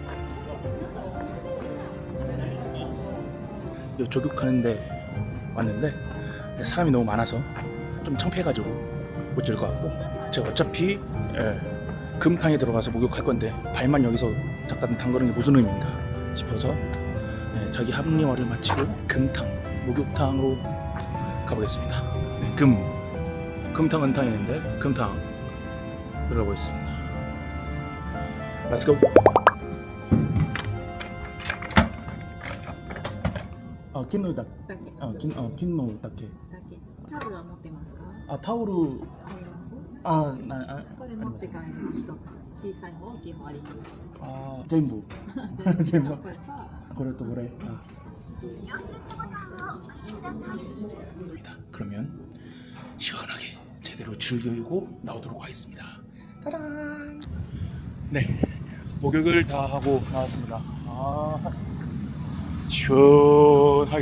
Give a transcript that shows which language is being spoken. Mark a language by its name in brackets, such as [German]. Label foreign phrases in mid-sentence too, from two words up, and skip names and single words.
[Korean] 조격하는데 왔는데 사람이 너무 많아서 좀 창피해가지고 못 질 것 같고 제가 어차피 금탕에 들어가서 목욕할 건데 발만 여기서 잠깐 담그는 게 무슨 의미인가 싶어서 자기 합리화를 마치고 금탕 목욕탕으로 가보겠습니다. 금탕 은탕이는데 금탕 들어보겠습니다. [English] Let's go. [Japanese] 金のだだけ金のだけだけタオルは持ってますか？タオルあります？これ持って帰ります。一つ小さい方大きい方あります。全部全部これかこれとこれ [Korean] 그러면 시원하게 제대로 즐기고 나오도록 하겠습니다. 따란. 네, 목욕을 다 하고 나왔습니다. 시원하게.